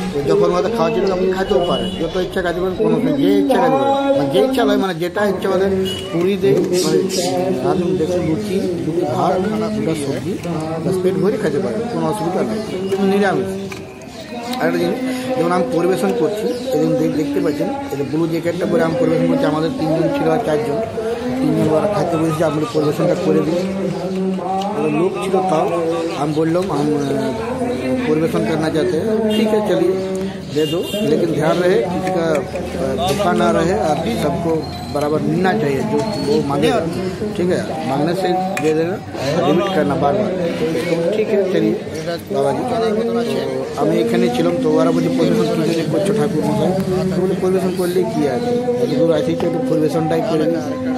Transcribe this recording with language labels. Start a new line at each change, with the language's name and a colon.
Bangla: যখন হয়তো খাওয়ার জন্য আপনি খাইতেও পারেন, যত ইচ্ছা খাইতে পারেন, কোনো যে ইচ্ছা খাইতে পারেন, মানে যে ইচ্ছা হয়, মানে যেটা ইচ্ছা হলে পুরি দেয়, মানে আপনি দেখুন লুচি দুটি ভাত দুটা সবজি বাস পেট ভরে খাইতে পারেন, কোনো অসুবিধা নেই, কিন্তু নিরামিষ। আরেকটা জিনিস, যেমন আমি পরিবেশন করছি, এবং দেখতে পাচ্ছেন এটা ব্লু জ্যাকেটটা পরে আমি পরিবেশন করছি। আমাদের 3 জন ছিল আর 4 জন, 3 জন ওরা খাইতে বসেছে, আপনি পরিবেশনটা করে দিন।
Hindi: लोग
Bangla: ছিল তাও আমি বললাম
Hindi: हम परिवेशन करना चाहते हैं, ठीक है चलिए दे दो, लेकिन ध्यान रहे किसी का धोखा ना रहे और सबको बराबर मिलना चाहिए जो वो मांगे, ठीक है, मांगने से दे देना, लिमिट करना बार बार, ठीक है चलिए বাবাজি।
Bangla: আমি এখানে ছিলাম, তো ওরা বলছে পরিবেশন কী জন্য করছো ঠাকুর মশাই? তো বলে পরিবেশন করলে কী আছে, দূর আছি তো একটু পরিবেশনটাই করে নিই।